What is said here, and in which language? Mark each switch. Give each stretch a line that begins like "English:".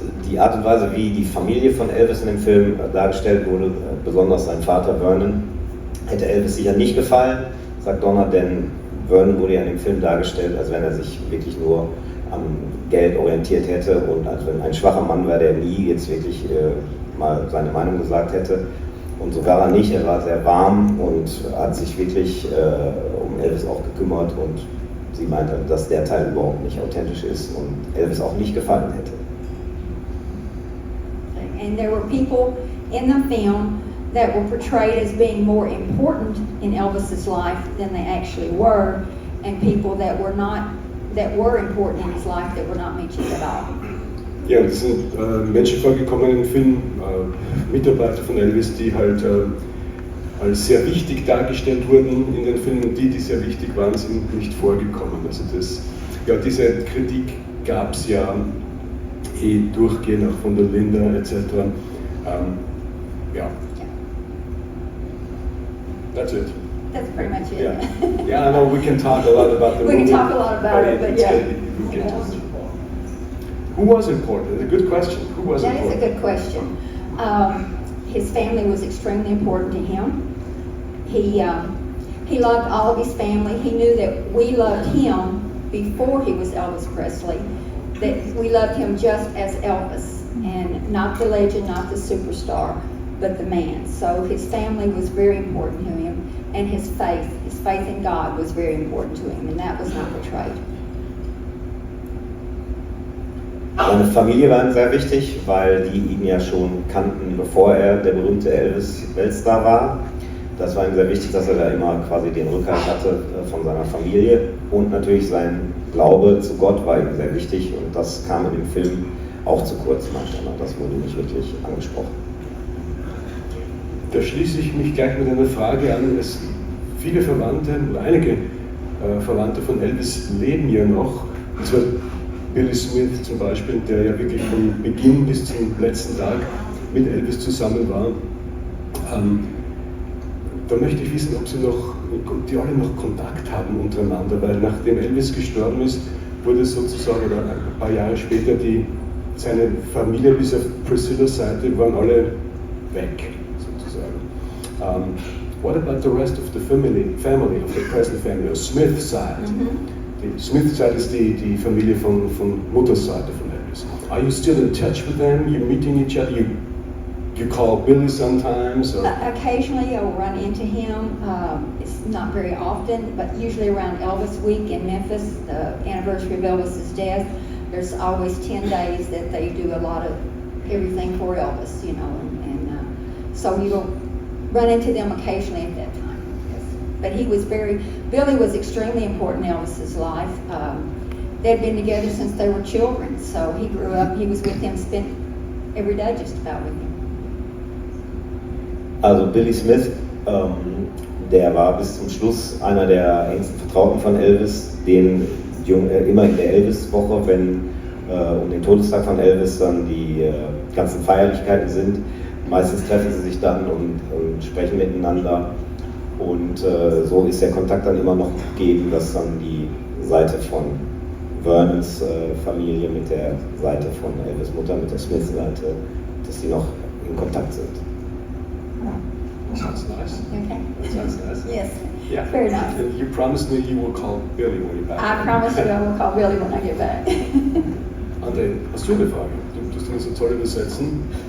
German: Die Art und Weise, wie die Familie von Elvis in dem Film dargestellt wurde, besonders sein Vater Vernon, hätte Elvis sicher nicht gefallen, sagt Donna, denn Vernon wurde ja in dem Film dargestellt, als wenn er sich wirklich nur am Geld orientiert hätte und als wenn ein schwacher Mann wäre, der nie jetzt wirklich mal seine Meinung gesagt hätte. Und so war er nicht, er war sehr warm und hat sich wirklich um Elvis auch gekümmert, und sie meinte, dass der Teil überhaupt nicht authentisch ist und Elvis auch nicht gefallen hätte.
English: And there were people in the film that were portrayed as being more important in Elvis's life than they actually were, and people that were important in his life that were not mentioned at all.
German: Ja, es sind Menschen vorgekommen im Film, Mitarbeiter von Elvis, die halt als sehr wichtig dargestellt wurden in den Filmen. Die sehr wichtig waren, sind nicht vorgekommen. Also diese Kritik gab es ja durchgehend, auch von der Linda etc. Ja.
English: That's it. That's pretty much it. Yeah. Yeah, I know we can talk a lot about the We can movie. talk a lot about it, but it's yeah. good we get to it. Who was important? A good question. Who was That is important? a good question. His family was extremely important to him. He He loved all of his family. He knew that we loved him before he was Elvis Presley, that we loved him just as Elvis, and not the legend, not the superstar, but the man. So his family was very important to him, and his faith in God was very important to him, and that was not betrayed.
German: Seine Familie war ihm sehr wichtig, weil die ihn ja schon kannten, bevor er der berühmte Elvis-Weltstar war. Das war ihm sehr wichtig, dass er da immer quasi den Rückhalt hatte von seiner Familie. Und natürlich sein Glaube zu Gott war ihm sehr wichtig. Und das kam in dem Film auch zu kurz manchmal. Das wurde nicht wirklich angesprochen. Da schließe ich mich gleich mit einer Frage an. Viele Verwandte, oder einige Verwandte von Elvis leben ja noch. Und zwar Billy Smith zum Beispiel, der ja wirklich von Beginn bis zum letzten Tag mit Elvis zusammen war. Da möchte ich wissen, ob die alle noch Kontakt haben untereinander, weil nachdem Elvis gestorben ist, wurde sozusagen ein paar Jahre später seine Familie bis auf Priscillas Seite waren alle weg, sozusagen.
English: What about the rest of the family of the Presley family, or Smith side?
German: Die Smith side ist die Familie von Mutters Seite von Elvis.
English: Are you still in touch with them? You're meeting each other? You call Billy sometimes? Or? Occasionally I'll run into him. It's not very often, but usually around Elvis Week in Memphis, the anniversary of Elvis's death, there's always 10 days that they do a lot of everything for Elvis, you know, and so you'll run into them occasionally at that time. Yes. But Billy was extremely important in Elvis's life. They'd been together since they were children, so he grew up, he was with him, spent every day just about with him.
German: Also Billy Smith, der war bis zum Schluss einer der engsten Vertrauten von Elvis, den immer in der Elvis-Woche, wenn um den Todestag von Elvis dann die ganzen Feierlichkeiten sind, meistens treffen sie sich dann und sprechen miteinander und so ist der Kontakt dann immer noch gegeben, dass dann die Seite von Vernons Familie mit der Seite von Elvis Mutter, mit der Smith-Seite, dass die noch in Kontakt sind.
English: That sounds nice. Okay. That sounds nice. Yes. Yeah. Very nice. And you promised me you will call Billy when you're back. I promise you I will call Billy when I get back.
German: André, hast du eine Frage? Du tust ihn so toll übersetzen.